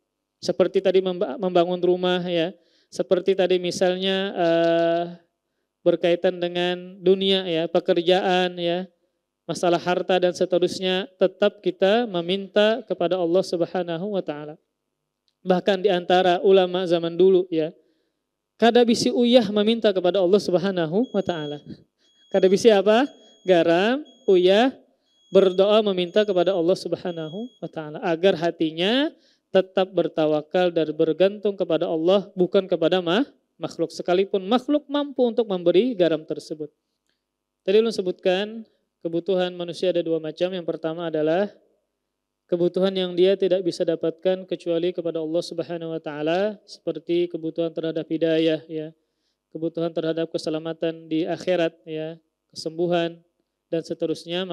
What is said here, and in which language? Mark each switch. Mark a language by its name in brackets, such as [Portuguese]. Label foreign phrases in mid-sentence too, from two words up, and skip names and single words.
[Indonesian] Seperti tadi membangun rumah ya, seperti tadi misalnya berkaitan dengan dunia ya, pekerjaan ya, masalah harta dan seterusnya, tetap kita meminta kepada Allah [Arabic] Subhanahu wa taala. [Indonesian] Bahkan di antara ulama zaman dulu ya, [Banjar] kada bisi uyah [Indonesian] meminta kepada Allah [Arabic] Subhanahu wa taala. [Banjar] Kada bisi apa? [Indonesian] Garam, uyah, berdoa meminta kepada Allah [Arabic] Subhanahu wa taala [Indonesian] agar hatinya tetap bertawakal dan bergantung kepada Allah, bukan kepada makhluk, sekalipun makhluk mampu untuk memberi garam tersebut. Tadi ulun sebutkan kebutuhan manusia ada dua macam. Yang pertama adalah kebutuhan yang dia tidak bisa dapatkan kecuali kepada Allah [Arabic] Subhanahu wa taala, [Indonesian] seperti kebutuhan terhadap hidayah ya, kebutuhan terhadap keselamatan di akhirat ya, kesembuhan dan seterusnya.